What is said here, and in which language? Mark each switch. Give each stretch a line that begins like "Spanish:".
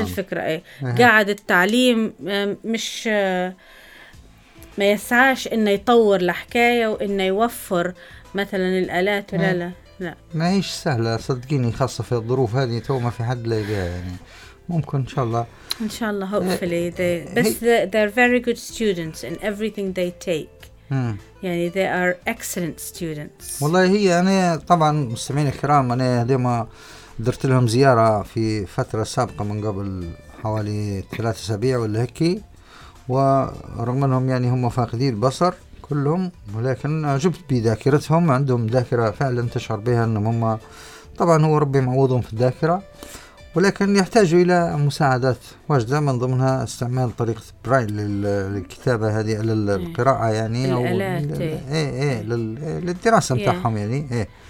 Arabic: الفكرة. قاعد التعليم مش ما يسعاش إنه يطور الحكاية وإنه يوفر مثلاً الآلات ولا لا ما هيش سهلة صدقيني، خاصة في الظروف هذه تو ما في حد لقاها. يعني ممكن إن شاء الله
English: hopefully they're very good students in everything they take.
Arabic: يعني
English: they are excellent students.
Arabic: والله هي أنا طبعاً مستمعين الكرام، أنا ديما درت لهم زيارة في فترة سابقة من قبل حوالي 3 أسابيع ولا هكي، ورغم أنهم يعني هم فاقدين البصر كلهم، ولكن أعجبت بذاكرتهم. عندهم ذاكرة فعلا تشعر بها أنهم هم طبعا هو ربي معوضهم في الذاكرة، ولكن يحتاجوا إلى مساعدات واجدة، من ضمنها استعمال طريقة برايل للكتابة هذه للقراءة يعني للدراسة متاعهم يعني.